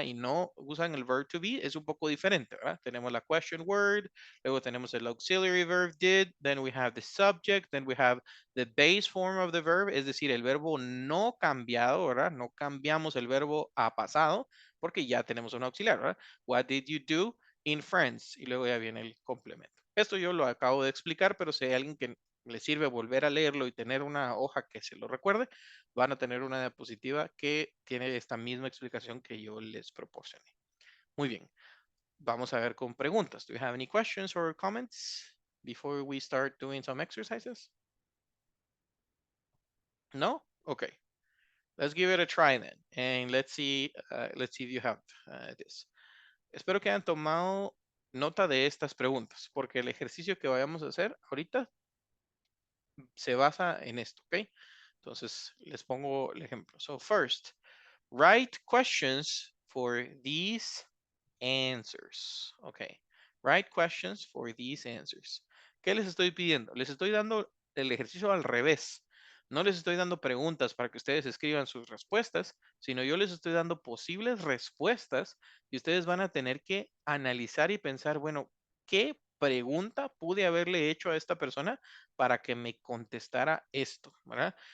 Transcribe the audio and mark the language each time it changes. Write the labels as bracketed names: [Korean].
[Spanish] Y no usan el verb to be, es un poco diferente, ¿verdad? Tenemos la question word, luego tenemos el auxiliary verb did, [English] then we have the subject, then we have the base form of the verb, [Spanish] es decir, el verbo no cambiado, ¿verdad? No cambiamos el verbo a pasado, porque ya tenemos un auxiliar, ¿verdad? [English] What did you do in France? [Spanish] Y luego ya viene el complemento. Esto yo lo acabo de explicar, pero si hay alguien que le sirve volver a leerlo y tener una hoja que se lo recuerde, van a tener una diapositiva que tiene esta misma explicación que yo les proporcioné. Muy bien. Vamos a ver con preguntas. [English] Do you have any questions or comments before we start doing some exercises? No? Okay. Let's give it a try then. And let's see if you have this. [Spanish] Espero que hayan tomado nota de estas preguntas, porque el ejercicio que vayamos a hacer ahorita se basa en esto, ¿ok? Entonces, les pongo el ejemplo. [English] So first, write questions for these answers. Okay. Write questions for these answers. [Spanish] ¿Qué les estoy pidiendo? Les estoy dando el ejercicio al revés. No les estoy dando preguntas para que ustedes escriban sus respuestas, sino yo les estoy dando posibles respuestas y ustedes van a tener que analizar y pensar, bueno, ¿qué pregunta pude haberle hecho a esta persona para que me contestara esto? ¿Verdad?